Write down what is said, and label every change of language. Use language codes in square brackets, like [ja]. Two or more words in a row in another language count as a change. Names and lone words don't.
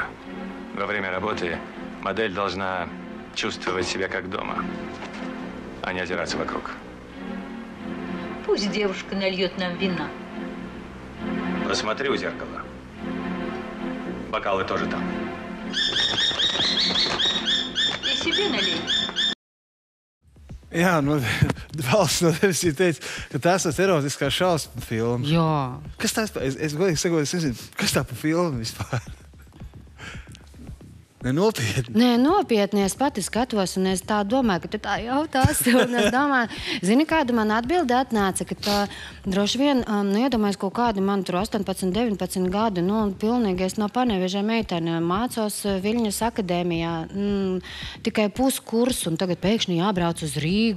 [ru] Во время работы модель должна чувствовать себя как дома, а не озираться вокруг. Пусть девушка нальет нам вина. Посмотри у зеркала. Бокалы тоже там. И себе налей. [lv] Jā, valsts no tevis ir teicis, ka tās ir erotiskās šausmu filmas. Jā. Kas tās? Es godīgi sakot, es nezinu, kas tā pa filmu vispār? Nopietni. Nē, nopietni. Es pati skatos, un es tā domāju, ka tu tā jautās. Un es domāju, zini, kāda man atbilde atnāca, ka tā droši vien, iedomājas kaut kādi man tur 18, 19 gadi, pilnīgi es no Paneveža meitene mācos Viļņas akadēmijā, tikai puskursu, un tagad pēkšņi jābrauc uz Rīgu.